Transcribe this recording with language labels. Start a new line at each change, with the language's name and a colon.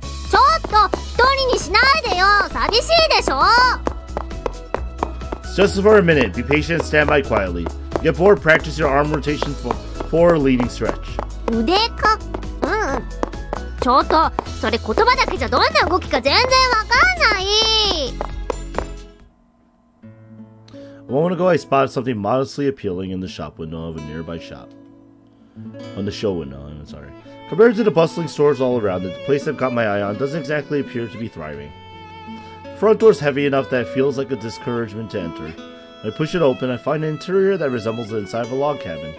Japanese: ちょっと一人にしないでよ。寂しいでしょ。
English: Just for a minute. Be patient and stand by quietly. Get bored, practice your arm rotation for a leading stretch.
Japanese: 腕か、ちょっとそれ言葉だけじゃどんな動きか全然わかんない。
English: A moment ago, I spotted something modestly appealing in the shop window of a nearby shop. On the show window, I'm sorry. Compared to the bustling stores all around it, the place I've got my eye on doesn't exactly appear to be thriving. The front door's heavy enough that it feels like a discouragement to enter. When I push it open, I find an interior that resembles the inside of a log cabin.